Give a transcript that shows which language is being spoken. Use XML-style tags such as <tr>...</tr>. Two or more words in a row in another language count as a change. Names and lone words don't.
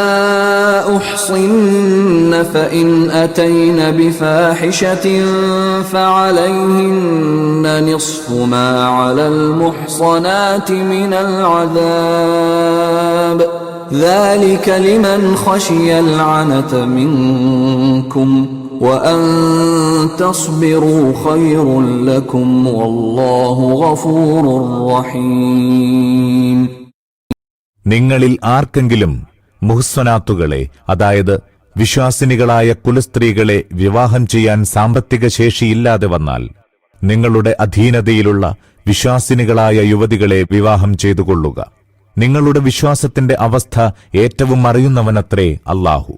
<ar>أحصن فإن أتين بفاحشة فعليهن نصف ما على المحصنات من العذاب ذلك لمن خشي العنة منكم وأن تصبروا خير لكم والله غفور رحيم.</ar> <ml>നിങ്ങളിൽ ആർക്കെങ്കിലും മുഹ്സനാത്തുകളെ, അതായത് വിശ്വാസിനികളായ കുലസ്ത്രീകളെ വിവാഹം ചെയ്യാൻ സാമ്പത്തിക ശേഷിയില്ലാതെ വന്നാൽ നിങ്ങളുടെ അധീനതയിലുള്ള വിശ്വാസിനികളായ യുവതികളെ വിവാഹം ചെയ്തുകൊള്ളുക. നിങ്ങളുടെ വിശ്വാസത്തിന്റെ അവസ്ഥ ഏറ്റവും അറിയുന്നവനത്രേ അല്ലാഹു.</ml>